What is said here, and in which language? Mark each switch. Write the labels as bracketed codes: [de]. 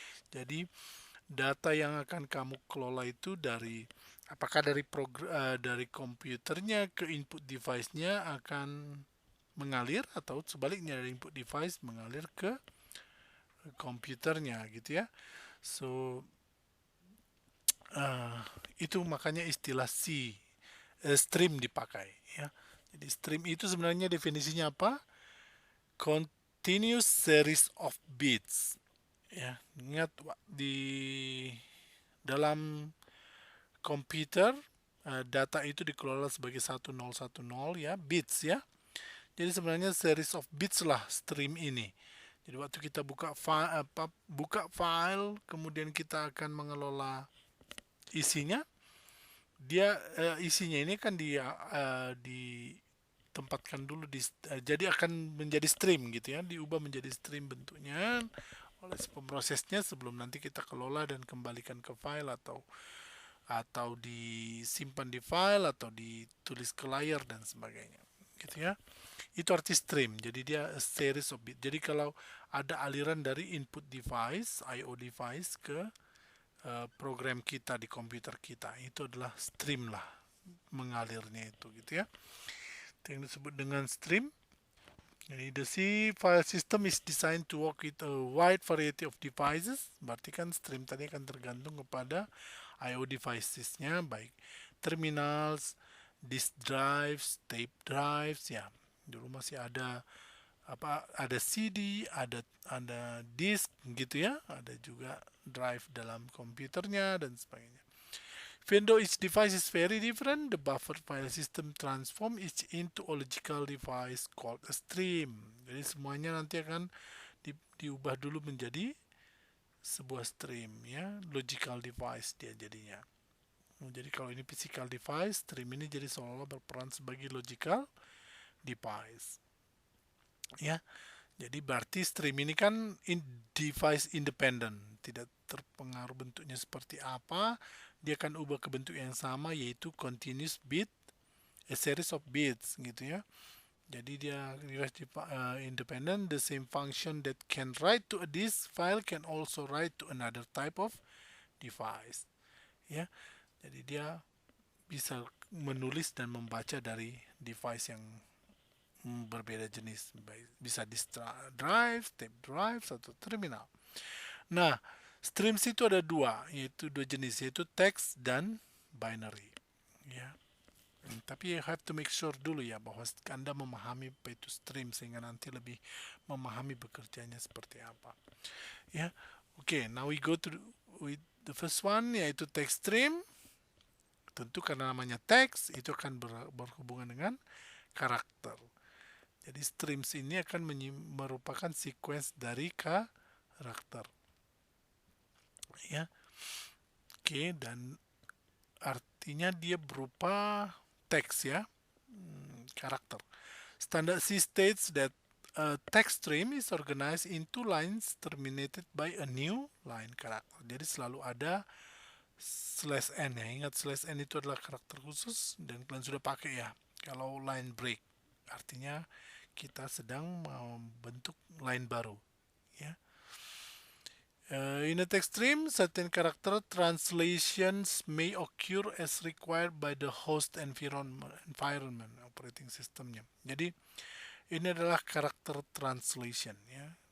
[id] Jadi data yang akan kamu kelola itu dari apakah dari komputernya ke input device-nya akan mengalir atau sebaliknya dari input device mengalir ke komputernya gitu ya. So itu makanya istilah stream dipakai ya. Jadi stream itu sebenarnya definisinya apa? [en] Continuous series of bits. [id] Ya, ingat di dalam komputer data itu dikelola sebagai 1010 ya, bits ya. Jadi sebenarnya series of bits lah stream ini. Jadi waktu kita buka file, kemudian kita akan mengelola isinya, isinya ini kan ditempatkan dulu jadi akan menjadi stream gitu ya, diubah menjadi stream bentuknya oleh si pemrosesnya sebelum nanti kita kelola dan kembalikan ke file atau disimpan di file atau ditulis ke layar dan sebagainya gitu ya. Itu arti stream. Jadi dia a series of bit. Jadi kalau ada aliran dari input device, IO device ke program kita di komputer kita, itu adalah stream lah, mengalirnya itu gitu ya. Itu yang disebut dengan stream. Jadi [en] the C file system is designed to work with a wide variety of devices. [id] Berarti kan stream tadi akan tergantung kepada I/O devices-nya, baik terminals, disk drives, tape drives, ya. Dulu masih ada ada CD, ada disk gitu ya, ada juga drive dalam komputernya dan sebagainya. [en] Even though each device is very different, the buffer file system transform each into a logical device called a stream. [id] Jadi semuanya nanti akan diubah dulu menjadi sebuah stream ya, logical device dia jadinya. Jadi kalau ini physical device, stream ini jadi seolah-olah berperan sebagai logical device. Ya, jadi berarti stream ini kan device independent, tidak terpengaruh bentuknya seperti apa, dia akan ubah ke bentuk yang sama yaitu continuous bit, a series of bits gitu ya. Jadi dia [en] device independent, the same function that can write to a disk file can also write to another type of device. [id] Ya, jadi dia bisa menulis dan membaca dari device yang berbeda jenis, bisa disk drive, tape drive, atau terminal. Nah, streams itu ada dua jenis, yaitu text dan binary. Ya, tapi [en] you have to make sure [id] dulu ya bahwa Anda memahami apa itu stream sehingga nanti lebih memahami bekerjanya seperti apa. [en] Ya, oke, now we go to with the first one [id] yaitu [en] text stream. [id] Tentu karena namanya text itu akan berhubungan dengan karakter. Jadi streams ini akan merupakan sequence dari karakter. Ya. Oke, dan artinya dia berupa teks ya, karakter. [en] Standard C states that a text stream is organized into lines terminated by a new line character. [id] Jadi selalu ada slash n ya. Ingat slash n itu adalah karakter khusus dan kalian sudah pakai ya. Kalau line break artinya kita sedang membentuk line baru ya. [en] In a text stream, certain character translations may occur as required by the host environment operating systemnya. [id] Jadi ini adalah karakter translation ya.